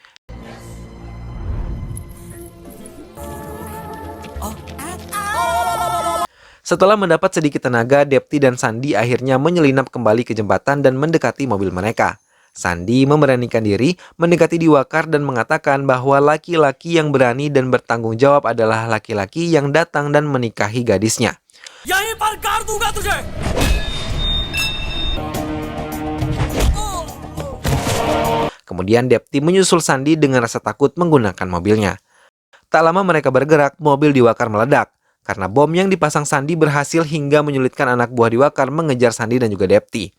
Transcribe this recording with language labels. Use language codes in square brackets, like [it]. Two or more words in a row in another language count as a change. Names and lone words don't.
[id] Setelah mendapat sedikit tenaga, Depti dan Sandi akhirnya menyelinap kembali ke jembatan dan mendekati mobil mereka. Sandi memberanikan diri mendekati Diwakar dan mengatakan bahwa laki-laki yang berani dan bertanggung jawab adalah laki-laki yang datang dan menikahi gadisnya. [hi] यहीं पर गाड़ दूंगा तुझे. [id] Kemudian Depti menyusul Sandi dengan rasa takut menggunakan mobilnya. Tak lama mereka bergerak, mobil Diwakar meledak. Karena bom yang dipasang Sandi berhasil hingga menyulitkan anak buah Diwakar mengejar Sandi dan juga Depti.